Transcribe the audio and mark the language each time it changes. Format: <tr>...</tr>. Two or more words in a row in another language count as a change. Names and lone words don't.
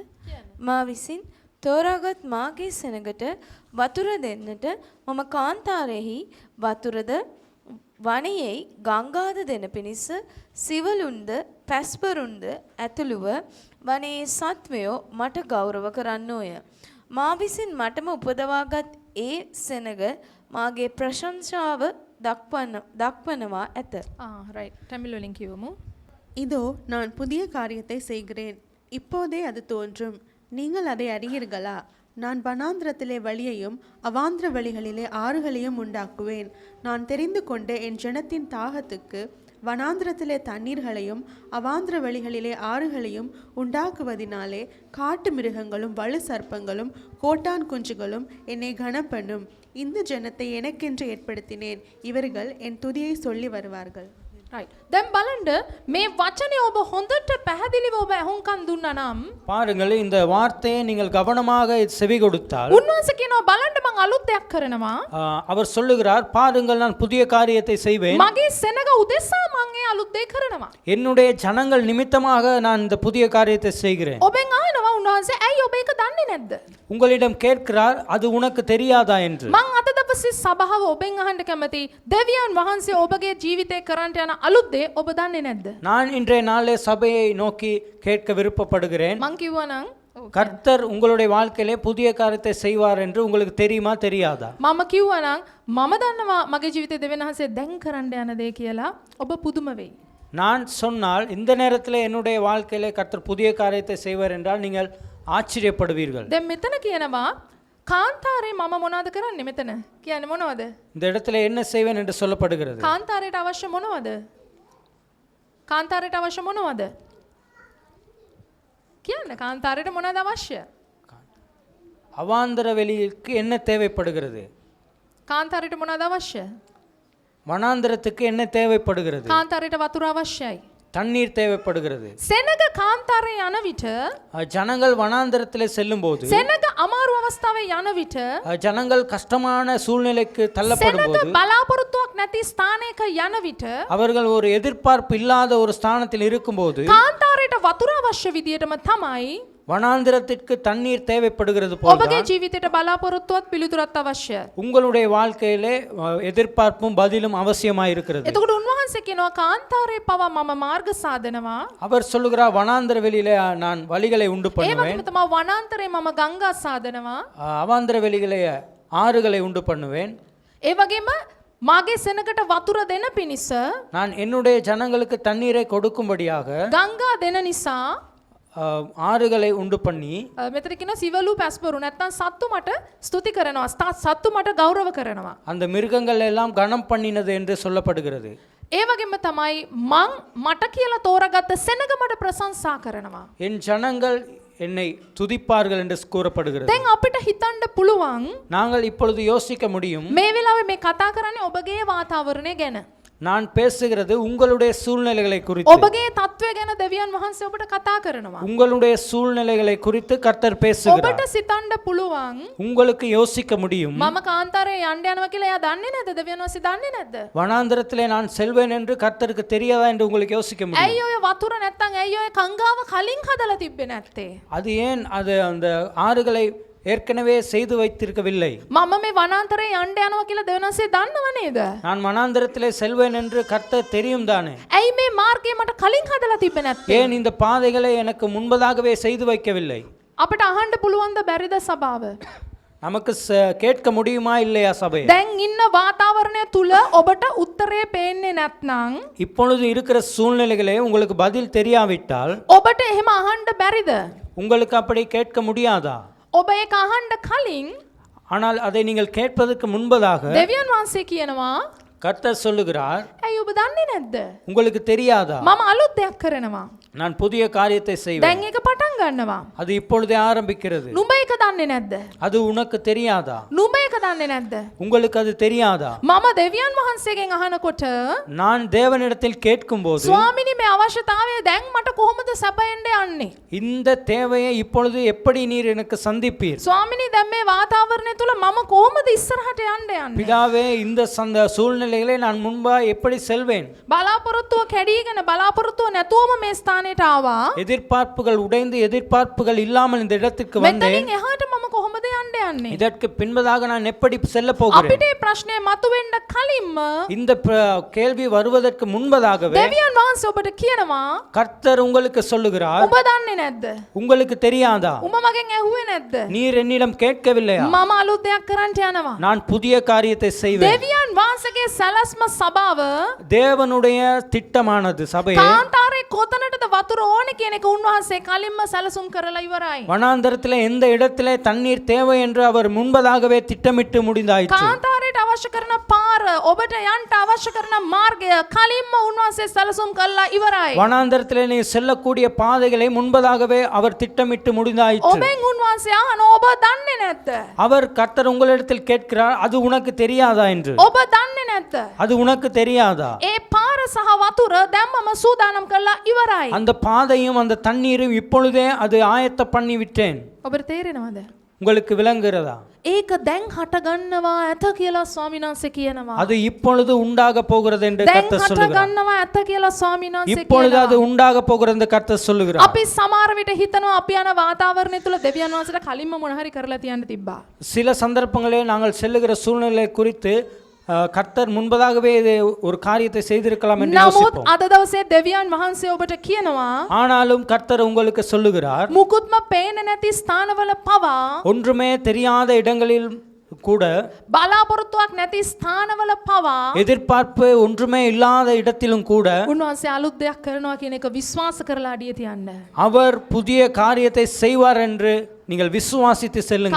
<si>මා විසින් තෝරාගත් මාගේ සෙනගට වතුර දෙන්නට මම කාන්තාරයෙහි වතුරද වනයෙහි ගංගාද දෙන පිණිස සිවලුන්ද පැස්පරුන්ද ඇතුළුව වනයේ සත්වයෝ මට ගෞරව කරන්නෝය. මා විසින් මටම උපදවාගත් ඒ සෙනග මාගේ ප්‍රශංසාව දක්වනවා ඇත. ரைட் தமிழ் வலிங் கிவமு.</si> <ta>இதோ நான் புதிய காரியத்தை செய்கிறேன், இப்போதே அது தோன்றும், நீங்கள் அதை அறியீர்களா? நான் வனாந்திரத்திலே வழியையும் அவாந்திர வழிகளிலே ஆறுகளையும் உண்டாக்குவேன். நான் தெரிந்து கொண்ட என் ஜனத்தின் தாகத்துக்கு வனாந்திரத்திலே தண்ணீர்களையும் அவாந்திர வழிகளிலே ஆறுகளையும் உண்டாக்குவதினாலே காட்டு மிருகங்களும் வலு சர்ப்பங்களும் கோட்டான் குஞ்சுகளும் என்னை கனப்பண்ணும். இந்த ஜனத்தை எனக்கென்று ஏற்படுத்தினேன், இவர்கள் என் துதியை சொல்லி வருவார்கள்.</ta> <si>right දැන් බලන්න මේ වචනේ ඔබ හොඳට පැහැදිලිව ඔබ අහුම්කම් දුන්නා නම්</si> <ta>பாருங்கள், இந்த வார்த்தையை நீங்கள் கவனமாக செவி கொடுத்தால்</ta> <si>උන්වහන්සේ කියනවා බලන්න මං අලුත් දෙයක් කරනවා.</si> <ta>அவர் சொல்லுகிறார், பாருங்கள் நான் புதிய காரியத்தை செய்வேன்,</ta> <si>මගේ සෙනග උදෙසා මං ඒ අලුත් දෙය කරනවා.</si> <ta>என்னுடைய ஜனங்கள் நிமித்தமாக நான் இந்த புதிய காரியத்தை செய்கிறேன்.</ta> <si>ඔබෙන් අහනවා උන්වහන්සේ ඇයි ඔබ ඒක දන්නේ නැද්ද?</si> <ta>உங்களிடம் கேட்கிறார், அது உனக்கு தெரியாதா என்று.</ta> <si>මං අද දවසේ සභාව ඔබෙන් අහන්න කැමති, දෙවියන් වහන්සේ ඔබගේ ජීවිතේ කරන්ට යන අලුත් දේ ඔබ දන්නේ නැද්ද?</si> <ta>நான் இன்றைய நாளே சபையை நோக்கி கேட்க விருப்பப்படுகிறேன்.</ta> <si>මං කිව්වා නම්</si> <ta>கர்த்தர் உங்களுடைய வாழ்க்கையிலே புதிய காரியத்தை செய்வார் என்று உங்களுக்கு தெரியுமா தெரியாதா?</ta> <si>මම කිව්වා නම් මම දන්නවා මගේ ජීවිතේ දෙවියන් වහන්සේ දැන් කරන්න යන දේ කියලා. ඔබ පුදුම වෙයි.</si> <ta>நான் சொன்னால் இந்த நேரத்தில் என்னுடைய வாழ்க்கையிலே கர்த்தர் புதிய காரியத்தை செய்வார் என்றால் நீங்கள் ஆச்சரியப்படுவீர்கள்.</ta> <si>දැන් මෙතන කියනවා කාන්තාරේ මම මොනවද කරන්නේ මෙතන? කියන්නේ මොනවද?</si> <ta>இந்த இடத்துல என்ன செய்வேன் என்று சொல்லப்படுகிறது.</ta> <si>කාන්තාරයට අවශ්‍ය මොනවද? කාන්තාරයට අවශ්‍ය මොනවද? කියන්න කාන්තාරයට මොනවද අවශ්‍ය?</si> <ta>அவாந்தர வெளிக்கு என்ன தேவைப்படுகிறது?</ta> <si>කාන්තාරයට මොනවද අවශ්‍ය?</si> <ta>வனாந்திரத்துக்கு என்ன தேவைப்படுகிறது?</ta> <si>කාන්තාරයට වතුර අවශ්‍යයි.</si> <ta>தண்ணீர் தேவைப்படுகிறது.</ta> <si>සෙනග කාන්තාරේ යන විට</si> <ta>ஜனங்கள் வனாந்திரத்திலே செல்லும் போது,</ta> <si>සෙනග අමාරු අවස්ථාවේ යන විට</si> <ta>ஜனங்கள் கஷ்டமான சூழ்நிலைக்கு தள்ளப்படும்</ta> <si>සෙනග</si> <ta>போது,</ta> <si>බලාපොරොත්තුවක් නැති ස්ථානයක යන විට</si> <ta>அவர்கள் ஒரு எதிர்பார்ப்பு இல்லாத ஒரு ஸ்தானத்தில் இருக்கும்போது,</ta> <si>කාන්තාරයට වතුර අවශ්‍ය විදියටම තමයි</si> <ta>வனாந்திரத்திற்கு தண்ணீர் தேவைப்படுகிறது</ta> <si>ඔබගේ</si> <ta>போல</ta> <si>ජීවිතයට බලාපොරොත්තුවත් පිළිතුරත් අවශ්‍යයි.</si> <ta>உங்களுடைய வாழ்க்கையிலே எதிர்பார்ப்பும் பதிலும் அவசியமாய் இருக்கிறது.</ta> <si>එතකොට උන්වහන්සේ කියනවා කාන්තාරේ පවා මම මාර්ග සාදනවා.</si> <ta>அவர் சொல்லுகிறார், வனாந்திர வெளியிலே நான் வழிகளை உண்டு</ta> <si>ඒ</si> <ta>பண்ணுவேன்,</ta> <si>වගේම තමයි වනාන්තරේ මම ගංගා සාදනවා.</si> <ta>அவாந்திர வெளியிலே ஆறுகளை உண்டு பண்ணுவேன்.</ta> <si>ඒ වගේම මාගේ සෙනගට වතුර දෙන පිණිස</si> <ta>நான் என்னுடைய ஜனங்களுக்கு தண்ணீரை கொடுக்கும்படியாக</ta> <si>ගංගා දෙන නිසා</si> <ta>ஆறுகளை உண்டு பண்ணி,</ta> <si>මෙතන කියන සිවලු පැස්පරු නැත්නම් සත්තු මට ස්තුති කරනවා. සත්තු මට ගෞරව කරනවා.</si> <ta>அந்த மிருகங்கள் எல்லாம் கனம் பண்ணினது என்று சொல்லப்படுகிறது.</ta> <si>ඒ වගේම තමයි මට කියලා තෝරාගත්ත සෙනග මට ප්‍රශංසා කරනවා.</si> <ta>என் ஜனங்கள் என்னை துதிப்பார்கள் என்று கூறப்படுகிறது.</ta> <si>දැන් අපිට හිතන්න පුළුවන්</si> <ta>நாங்கள் இப்பொழுது யோசிக்க முடியும்,</ta> <si>මේ වෙලාවේ මේ කතා කරන්නේ ඔබගේ වාතාවරණය ගැන.</si> <ta>நான் பேசுகிறது உங்களுடைய சூழ்நிலைகளை குறித்து.</ta> <si>ඔබගේ තත්ත්වය ගැන දෙවියන් වහන්සේ ඔබට කතා කරනවා.</si> <ta>உங்களுடைய சூழ்நிலைகளை குறித்து கர்த்தர் பேசுகிறார்.</ta> <si>ඔබට සිතන්න පුළුවන්</si> <ta>உங்களுக்கு யோசிக்க முடியும்,</ta> <si>මම කාන්තාරේ යන්න යනවා කියලා එයා දන්නේ නැද්ද? දෙවියන් වහන්සේ දන්නේ නැද්ද?</si> <ta>வனாந்திரத்திலே நான் செல்வேன் என்று கர்த்தருக்கு தெரியாதா என்று உங்களுக்கு யோசிக்க முடியும்.</ta> <si>ඇයි ඔය වතුර නැත්තම් ඇයි ඔය කංගාව කලින් හදලා තිබ්බේ නැත්තේ?</si> <ta>அது ஏன் அது அந்த ஆறுகளை ஏற்கனவே செய்து வைத்திருக்கவில்லை?</ta> <si>මම මේ වනාන්තරේ යන්න යනවා කියලා දෙවියන් වහන්සේ දන්නව නේද?</si> <ta>நான் வனாந்திரத்திலே செல்வேன் என்று கர்த்தர் தெரியும் தானே?</ta> <si>ඇයි මේ මාර්ගය මට කලින් හදලා තිබ්බේ නැත්තේ?</si> <ta>ஏன் இந்த பாதைகளை எனக்கு முன்பதாகவே செய்து வைக்கவில்லை?</ta> <si>අපිට අහන්න පුළුවන්ද බැරිද සභාව?</si> <ta>நமக்கு கேட்க முடியுமா இல்லையா சபை?</ta> <si>දැන් ඉන්න වාතාවරණය තුල ඔබට උත්තරේ පේන්නේ නැත්නම්</si> <ta>இப்பொழுது இருக்கிற சூழ்நிலைகளே உங்களுக்கு பதில் தெரியாவிட்டால்</ta> <si>ඔබට එහෙම අහන්න බැරිද?</si> <ta>உங்களுக்கு அப்படி கேட்க முடியாதா?</ta> <si>ඔබ ඒක අහන්න කලින්</si> <ta>ஆனால் அதை நீங்கள் கேட்பதற்கு முன்பதாக</ta> <si>දෙවියන් වහන්සේ කියනවා</si> <ta>கர்த்தர் சொல்லுகிறார்,</ta> <si>ඇයි ඔබ දන්නේ නැද්ද?</si> <ta>உங்களுக்கு தெரியாதா</ta> <si>මම අලුත් දෙයක් කරනවා.</si> <ta>நான் புதிய காரியத்தை செய்வேன்.</ta> <si>දැන් ඒක පටන් ගන්නවා.</si> <ta>அது இப்பொழுதே ஆரம்பிக்கிறது.</ta> <si>නුඹ ඒක දන්නේ නැද්ද?</si> <ta>அது உனக்கு தெரியாதா?</ta> <si>නුඹ ඒක දන්නේ නැද්ද?</si> <ta>உங்களுக்கு அது தெரியாதா?</ta> <si>මම දෙවියන් වහන්සේගෙන් අහනකොට</si> <ta>நான் தேவனிடத்தில் கேட்கும்போது</ta> <si>ස්වාමිනී මේ අවශ්‍යතාවය දැන් මට කොහොමද සපයන්න යන්නේ?</si> <ta>இந்த தேவையை இப்பொழுது எப்படி நீர் எனக்கு சந்திப்பீர்?</ta> <si>ස්වාමිනී දැන් මේ වාතාවරණය තුල මම කොහොමද ඉස්සරහට යන්න යන්නේ?</si> <ta>பிதாவே இந்த சூழ்நிலைகளை நான் முன்பா எப்படி செல்வேன்?</ta> <si>බලාපොරොත්තුව කැඩීගෙන බලාපොරොත්තුව නැතුවම මේ ස්ථානයට ආවා.</si> <ta>எதிர்பார்ப்புகள் உடைந்து எதிர்பார்ப்புகள் இல்லாமல் இந்த இடத்துக்கு வந்தேன்.</ta> <si>මෙතනින් එහාට මම කොහොමද යන්න යන්නේ?</si> <ta>இதற்கு பின்பதாக நான் எப்படி செல்ல போகிறேன்?</ta> <si>අපිට මේ ප්‍රශ්නේ මතුවෙන්න කලින්ම</si> <ta>இந்த கேள்வி வருவதற்கு முன்பதாகவே</ta> <si>දෙවියන් වහන්සේ ඔබට කියනවා</si> <ta>கர்த்தர் உங்களுக்கு சொல்லுகிறார்,</ta> <si>ඔබ දන්නේ නැද්ද?</si> <ta>உங்களுக்கு தெரியாதா?</ta> <si>උඹ මගෙන් ඇහුවේ නැද්ද?</si> <ta>நீர் என்னிடம் கேட்கவில்லையா?</ta> <si>මම අලුත් දෙයක් කරන්න යනවා.</si> <ta>நான் புதிய காரியத்தை செய்வேன்.</ta> <si>දෙවියන් වහන්සේගේ සලස්ම සභාව</si> <ta>தேவனுடைய திட்டமானது சபையே</ta> <si>කාන්තාරේ කොතනටද වතුර ඕනේ කියන එක උන්වහන්සේ කලින්ම සැලසුම් කරලා ඉවරයි.</si> <ta>வனாந்தரத்திலே எந்த இடத்திலே தண்ணீர் தேவை என்று அவர் முன்பதாகவே திட்டமிட்டு முடிந்தாயிற்று.</ta> <si>කාන්තාරයට අවශ්‍ය කරන පාර ඔබට යන්න අවශ්‍ය කරන මාර්ගය කලින්ම උන්වහන්සේ සැලසුම් කළා ඉවරයි.</si> <ta>வனாந்தரத்திலே நீ செல்லக்கூடிய பாதைகளை முன்பதாகவே அவர் திட்டமிட்டு முடிந்தாயிற்று.</ta> <si>ඔබෙන් උන්වහන්සේ අහන ඔබ දන්නේ නැද්ද?</si> <ta>அவர் கர்த்தர் உங்களிடத்தில் கேட்கிறார், அது உனக்கு தெரியாதா என்று.</ta> <si>ඔබ දන්නේ නැද්ද?</si> <ta>அது உனக்கு தெரியாதா?</ta> <si>ඒ පාර සහ වතුර දැම්මම සූදානම් කළා ඉවරයි.</si> <ta>அந்த பாதையும் அந்த தண்ணீரும் இப்பொழுதே அது ஆயத்த பண்ணி விட்டேன்.</ta> <si>ඔබට තේරෙනවද?</si> <ta>உங்களுக்கு விளங்குகிறதா?</ta> <si>ඒක දැන් හට ගන්නවා ඇත කියලා ස්වාමීන් වහන්සේ කියනවා.</si> <ta>அது இப்பொழுது உண்டாக போகிறது என்று</ta> <si>දැන්</si> <ta>கர்த்தர்</ta> <si>හට</si> <ta>சொல்லுகிறார்.</ta> <si>ගන්නවා ඇත කියලා ස්වාමීන් වහන්සේ</si> <ta>இப்பொழுது அது</ta> <si>කියනවා.</si> <ta>உண்டாக போகிறது என்று கர்த்தர் சொல்லுகிறார்.</ta> <si>අපි සමහර විට හිතනවා අපි යන වාතාවරණය තුල දෙවියන් වහන්සේට කලින්ම මොන හරි කරලා තියන්න තිබ්බා.</si> <ta>சில சந்தர்ப்பங்களே நாங்கள் செல்லுகிற சூழ்நிலை குறித்து கர்த்தர் முன்பதாகவே இது ஒரு காரியத்தை செய்திருக்கலாம் என்று</ta> <si>නමුත්</si> <ta>யோசிப்போம்.</ta> <si>අද දවසේ දෙවියන් වහන්සේ ඔබට කියනවා</si> <ta>ஆனாலும் கர்த்தர் உங்களுக்கு சொல்லுகிறார்,</ta> <si>මුකුත්ම පේන්නේ නැති ස්ථානවල පවා</si> <ta>ஒன்றுமே தெரியாத இடங்களில் கூட,</ta> <si>බලාපොරොත්තුවක් නැති ස්ථානවල පවා</si> <ta>எதிர்பார்ப்பு ஒன்றுமே இல்லாத இடத்திலும் கூட</ta> <si>උන්වහන්සේ අලුත් දෙයක් කරනවා කියන එක විශ්වාස කරලා අඩිය තියන්න.</si> <ta>அவர் புதிய காரியத்தை செய்வார் என்று நீங்கள் விசுவாசித்து செல்லுங்கள்.</ta>